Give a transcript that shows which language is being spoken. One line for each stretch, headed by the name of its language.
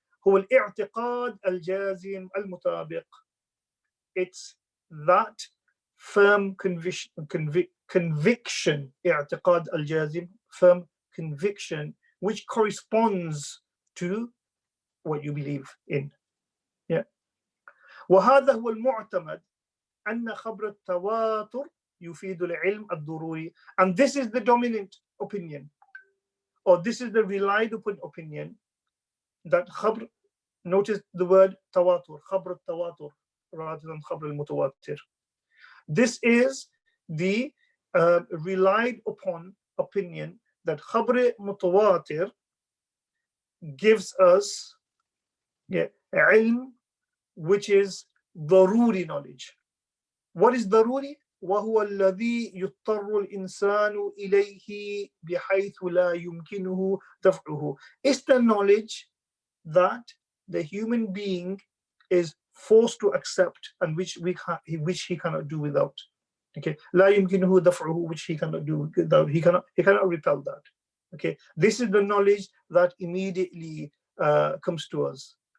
Arabic: هو الاعتقاد الجازم المطابق.
English: It's that firm conviction,
Arabic: اعتقاد الجازم,
English: firm conviction, which corresponds to what you believe in. Yeah.
Arabic: وهذا هو المعتمد أن خبر التواتر يفيد العلم الضروري.
English: And this is the dominant opinion, or this is the relied upon opinion, that
Arabic: خبر,
English: notice the word tawatur,
Arabic: خبر التواتر
English: rather than
Arabic: خبر المتواتر.
English: This is the relied upon opinion that
Arabic: خبر متواتر
English: gives us علم, which is ضروري knowledge. What is ضروري?
Arabic: وهو الذي يضطر الإنسان إليه بحيث لا يمكنه دفعه.
English: It's the knowledge that the human being is forced to accept and which he cannot do without. Okay,
Arabic: لا يمكنه دفعه,
English: which he cannot do without. He cannot repel that. Okay, this is the knowledge that immediately comes to us.